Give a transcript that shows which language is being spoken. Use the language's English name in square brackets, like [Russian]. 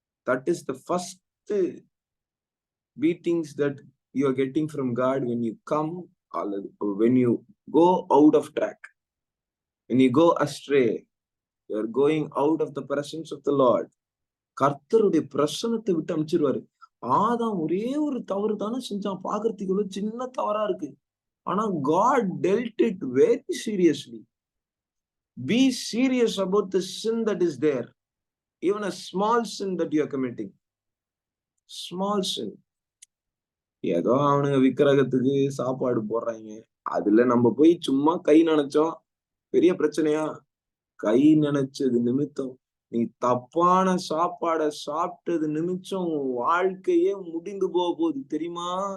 [English] That is the first beatings that you are getting from God when you come, or when you go out of track, when you go astray, you are going out of the presence of the Lord. [Tamil] கர்த்தருடைய பிரசன்னத்தை விட்டு அமைச்சிருவாரு. ஆதாம் ஒரே ஒரு தவறு தானே செஞ்சான், பாக்குறதுக்கு சின்ன தவறா இருக்கு. [English] ஆனா God dealt it very seriously. Be serious about the sin that is there. Even a small sin that you are committing. Small sin. [Tamil] ஏதோ அவனுங்க விக்கிரகத்துக்கு சாப்பாடு போடுறாங்க, அதுல நம்ம போய் சும்மா கை நினைச்சோம், பெரிய பிரச்சனையா? கை நினைச்சது நிமித்தம் நீ தப்பான சாப்பாட சாப்பிட்டது நிமித்தம் வாழ்க்கையே முடிந்து போக போகுது, தெரியுமா?